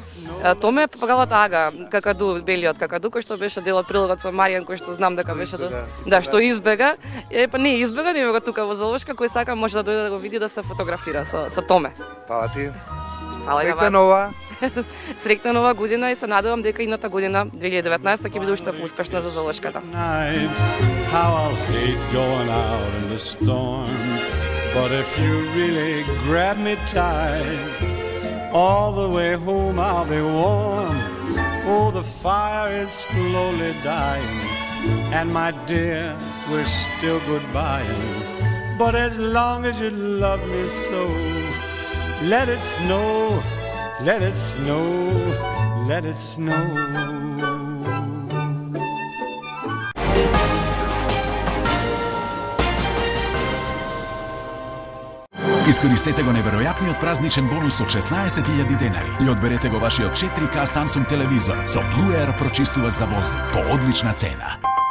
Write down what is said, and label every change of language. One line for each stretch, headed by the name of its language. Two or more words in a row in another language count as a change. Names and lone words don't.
Macedonian: Томе е папагалот Ага, какаду, белиот какаду, кој што беше дел од прилогот со Маријан, кој што знам дека беше да, што избега. Па не избега, не го тука во зоолошка, кој сака може да дојде да го види да се фотографира со Томе. Фала ти. Фала и на вас. Среќна нова. Среќна нова година и се надевам дека идната година 2019 ќе биде уште поуспешна за зоолошката.
English: How I'll hate going out in the storm, but if you really grab me tight, all the way home I'll be warm. Oh, the fire is slowly dying, and my dear, we're still goodbying. But as long as you love me so, let it snow, let it snow, let it snow.
Macedonian: Искористете го неверојатниот празничен бонус од 16.000 денари и одберете го вашиот 4K Samsung телевизор со Blue Air прочистувач за воздух по одлична цена.